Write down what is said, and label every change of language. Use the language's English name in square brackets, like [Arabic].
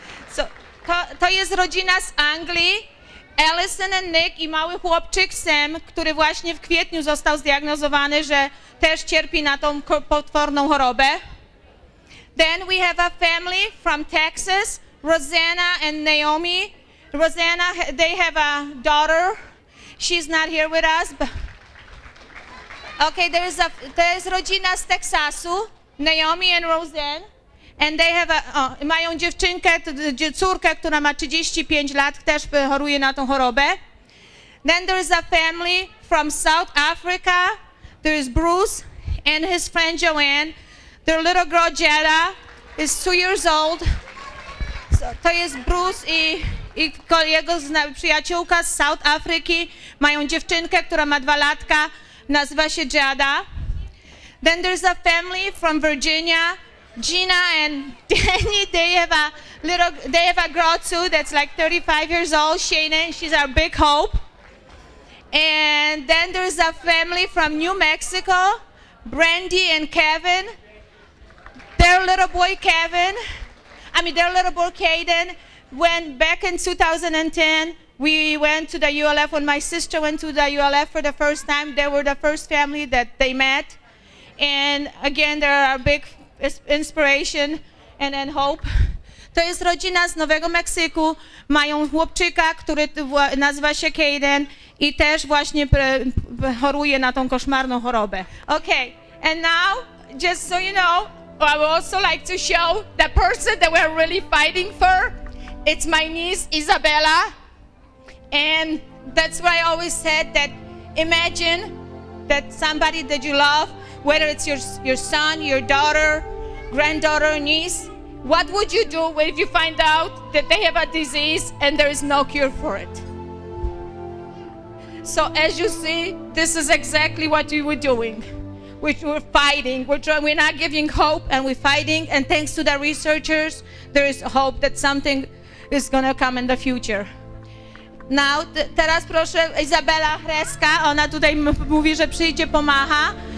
[Polish] So, to jest rodzina z Anglii, Allison and Nick i mały chłopczyk Sam, który właśnie w kwietniu został zdiagnozowany, że też cierpi na tą potworną chorobę. [English] Then we have a family from Texas, Rosanna and Naomi. Rosanna, they have a daughter. She's not here with us. But okay, [Polish] to jest rodzina z Teksasu, Naomi and Roseanne. [English] And they have [Polish] mają dziewczynkę, córkę, która ma 35 lat, też choruje na tą chorobę. [English] Then there is a family from South Africa. There is Bruce and his friend Joanne. Their little girl Jetta is 2 years old. [Polish] So, to jest Bruce i jego przyjaciółka z South Afryki. Mają dziewczynkę, która ma 2 latka, nazywa się Jada. [English] Then there's a family from Virginia. Gina and Danny, they have a girl too that's like 35 years old, Shayna, she's our big hope. And then there's a family from New Mexico, Brandy and Kevin. Their little boy Caden, when back in 2010, we went to the ULF, when my sister went to the ULF for the first time, they were the first family that they met. And again, they're our big inspiration and hope. [Polish] To jest rodzina z Nowego Meksyku, mają chłopczyka, który nazywa się Caden i też właśnie choruje na tą koszmarną chorobę. [English] Okay, and now, just so you know, I would also like to show the person that we're really fighting for. It's my niece, Isabella. And that's why I always said that imagine that somebody that you love, whether it's your son, your daughter, granddaughter, niece, what would you do if you find out that they have a disease and there is no cure for it? So as you see, this is exactly what we were doing. which we're fighting. We're not giving hope, and we're fighting. And thanks to the researchers, there is hope that something is going to come in the future. [Polish] Now, teraz proszę Izabela Hreska, ona tutaj mówi, że przyjdzie, pomacha.